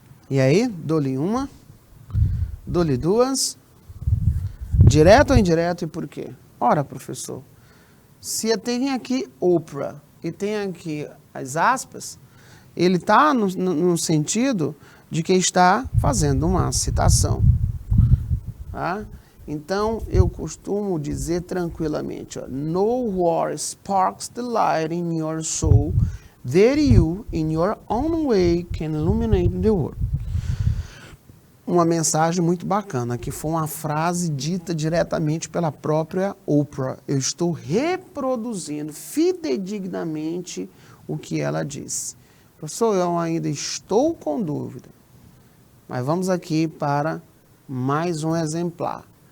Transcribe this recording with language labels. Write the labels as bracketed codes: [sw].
[pt] E aí, dou-lhe uma, dou-lhe duas, direto ou indireto e por quê? Ora, professor, se tem aqui Oprah e tem aqui as aspas, ele está no sentido de que está fazendo uma citação. Tá? Então, eu costumo dizer tranquilamente, ó, [en] no war sparks the light in your soul, that you, in your own way, can illuminate the world. [pt] Uma mensagem muito bacana, que foi uma frase dita diretamente pela própria Oprah. Eu estou reproduzindo fidedignamente o que ela disse. Professor, eu ainda estou com dúvida, mas vamos aqui para mais um exemplar.